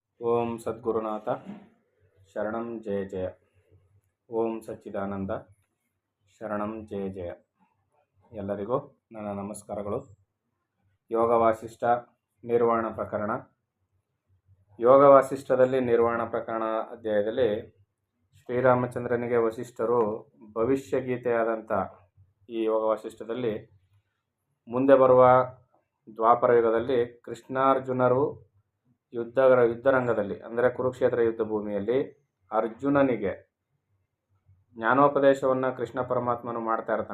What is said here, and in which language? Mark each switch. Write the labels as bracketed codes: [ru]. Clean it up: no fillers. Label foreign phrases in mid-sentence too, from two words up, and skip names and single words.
[sa] ಓಂ ಸದ್ಗುರುನಾಥ ಶರಣಂ ಜಯ ಜಯ. ಓಂ ಸಚ್ಚಿದಾನಂದ ಶರಣಂ ಜಯ ಜಯ. [kn] ಎಲ್ಲರಿಗೂ ನನ್ನ ನಮಸ್ಕಾರಗಳು. ಯೋಗ ವಾಸಿಷ್ಠ ನಿರ್ವಾಣ ಪ್ರಕರಣ. ಯೋಗ ವಾಸಿಷ್ಠದಲ್ಲಿ ನಿರ್ವಾಣ ಪ್ರಕರಣ ಅಧ್ಯಾಯದಲ್ಲಿ ಶ್ರೀರಾಮಚಂದ್ರನಿಗೆ ವಸಿಷ್ಠರು ಭವಿಷ್ಯಗೀತೆಯಾದಂಥ ಈ ಯೋಗ ವಾಸಿಷ್ಠದಲ್ಲಿ ಮುಂದೆ ಬರುವ ದ್ವಾಪರ ಯುಗದಲ್ಲಿ ಕೃಷ್ಣಾರ್ಜುನರು ಯುದ್ಧರಂಗದಲ್ಲಿ ಅಂದರೆ ಕುರುಕ್ಷೇತ್ರ ಯುದ್ಧ ಭೂಮಿಯಲ್ಲಿ ಅರ್ಜುನನಿಗೆ ಜ್ಞಾನೋಪದೇಶವನ್ನು ಕೃಷ್ಣ ಪರಮಾತ್ಮನು ಮಾಡ್ತಾ ಇರ್ತಾನೆ.